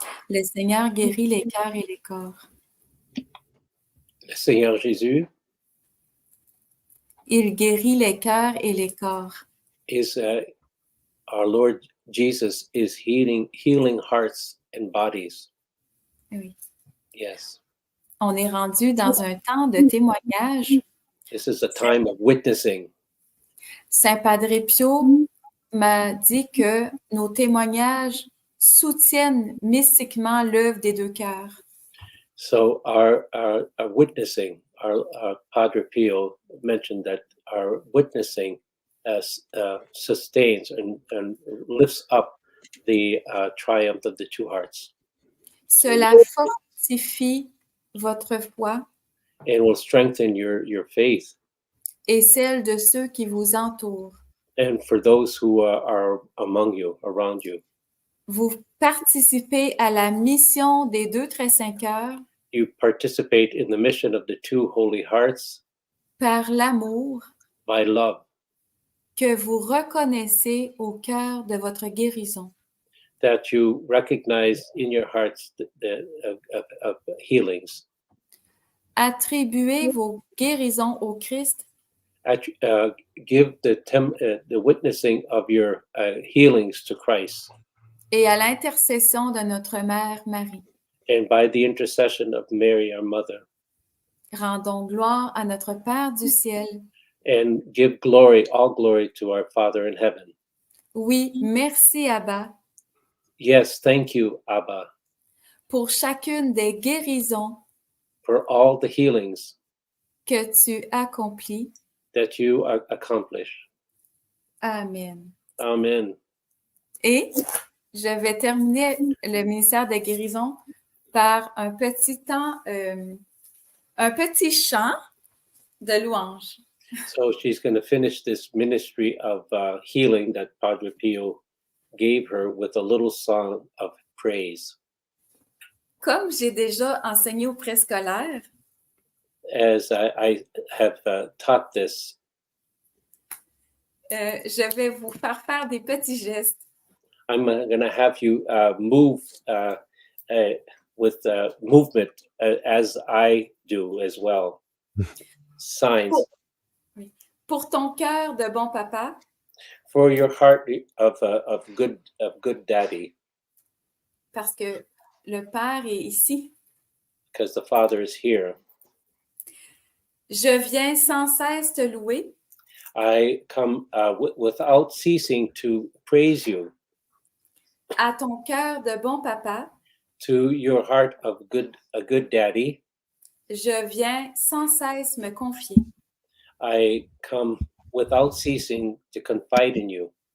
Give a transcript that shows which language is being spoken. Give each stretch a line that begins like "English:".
French: Le Seigneur guérit les cœurs et les corps. Le Seigneur Jésus Il guérit les cœurs et les corps.
English: is our Lord Jesus is healing hearts and bodies.
French: Oui.
English: Yes.
French: On est rendu dans un temps de témoignage.
English: This is a time of witnessing.
French: Saint Padre Pio m'a dit que nos témoignages soutiennent mystiquement l'œuvre des deux cœurs.
English: So our witnessing, our Padre Pio mentioned that our witnessing sustains and lifts up the triumph of the two hearts.
French: Cela fortifie votre foi
English: and will strengthen your faith
French: et celle de ceux qui vous entourent.
English: and for those who are among you, around you.
French: Vous participez à la mission des deux très saints cœurs
English: You participate in the mission of the two holy hearts
French: par l'amour
English: by love
French: que vous reconnaissez au cœur de votre guérison.
English: that you recognize in your hearts of healings.
French: Attribuez vos guérisons au Christ
English: Give the witnessing of your healings to Christ,
French: et à l'intercession de notre Mère Marie.
English: and by the intercession of Mary, our mother,
French: Rendons gloire à notre Père du ciel.
English: and give glory, all glory to our Father in heaven.
French: Oui, merci Abba
English: Yes, thank you, Abba,
French: pour chacune des guérisons
English: for all the healings
French: que tu accomplis.
English: that you accomplish.
French: Amen.
English: Amen.
French: Et je vais terminer le ministère de guérison par un petit temps, un petit chant de louange.
English: So she's going to finish this ministry of healing that Padre Pio gave her with a little song of praise.
French: Comme j'ai déjà enseigné au préscolaire,
English: As I have taught this,
French: je vais vous faire des petits gestes.
English: I'm going to have you move with movement as I do as well. Signs.
French: Pour ton cœur de bon papa,
English: For your heart of good daddy,
French: parce que le Père est ici.
English: because the Father is here.
French: Je viens sans cesse te louer
English: I come without ceasing to praise you
French: à ton cœur de bon papa,
English: to your heart of a good daddy,
French: je viens sans cesse me confier.
English: I come without ceasing to confide in you.